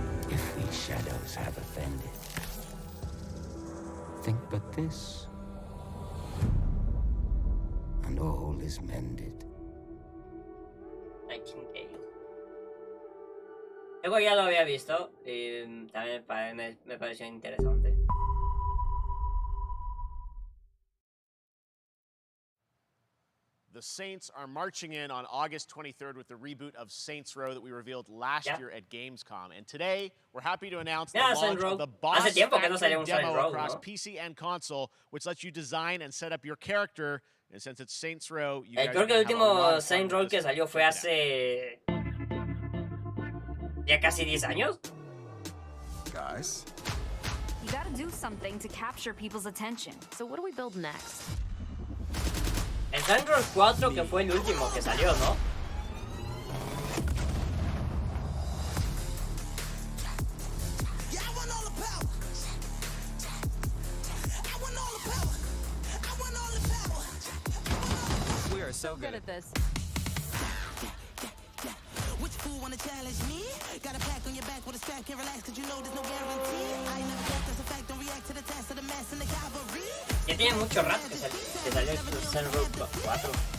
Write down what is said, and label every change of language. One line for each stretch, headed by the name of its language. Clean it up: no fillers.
English: If these shadows have offended, think but this, and all is mended.
Spanish: Luego ya lo había visto y también me pareció interesante.
English: The Saints are marching in on August 23rd with the reboot of Saints Row that we revealed last year at Gamescom. And today, we're happy to announce the launch of the Boss Factory demo across PC and console, which lets you design and set up your character. And since it's Saints Row, you guys
Spanish: creo que el último Saints Row que salió fue hace... ya casi 10 años.
English: Guys, you gotta do something to capture people's attention. So what do we build next?
Spanish: El Saints Row 4 que fue el último que salió, ¿no?
English: We are so good at this. Which fool wanna challenge me? Got a pack on your back with a strap, can't relax cause you know there's no guarantee. I never thought that's a fact, don't react to the test of the mass and the cavalry.
Spanish: Ya tiene mucho rato que salió el Saints Row 4.